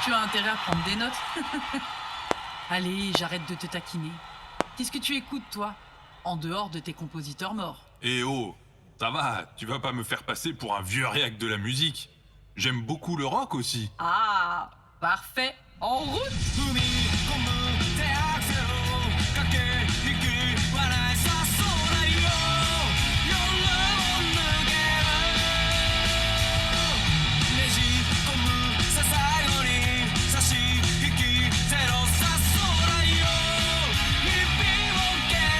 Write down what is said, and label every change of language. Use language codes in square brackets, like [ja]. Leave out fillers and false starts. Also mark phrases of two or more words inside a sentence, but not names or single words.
[fr] Tu as intérêt à prendre des notes. Allez, j'arrête de te taquiner. Qu'est-ce que tu écoutes, toi, en dehors de tes compositeurs morts? Eh oh, ça va, tu vas pas me faire passer pour un vieux réac de la musique. J'aime beaucoup le rock aussi. Ah, parfait. En route. [ja] 踏み込む手アクセル駆け引き笑いさそうだよ夜を抜けるねじ込むさ最後に差し引きゼロさそうだよ日々を削